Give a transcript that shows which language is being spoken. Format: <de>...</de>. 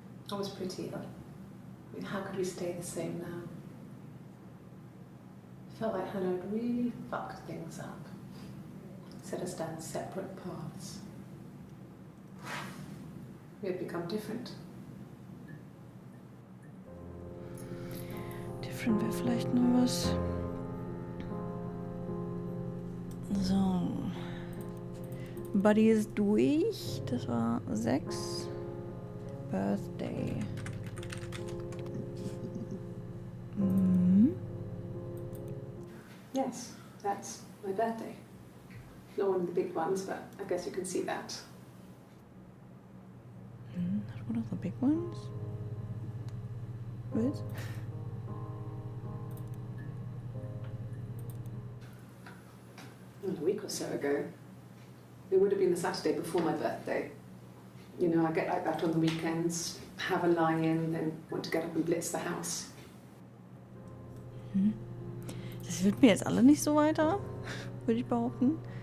<en>I was pretty. I mean, how could we stay the same now? I felt like Hannah had really fucked things up. Set us down separate paths. We had become different.</en> <de>Different wäre vielleicht noch was. So. Buddy ist durch. Das war 6. Birthday.</de> <en>Yes, that's my birthday. Not one of the big ones, but I guess you can see that. Not one of the big ones? What? A week or so ago. It would have been the Saturday before my birthday. You know, I get like that on the weekends, have a lie-in, then want to get up and blitz the house.</en> <de>Das wird mir jetzt alle nicht so weiter, würde ich behaupten.</de>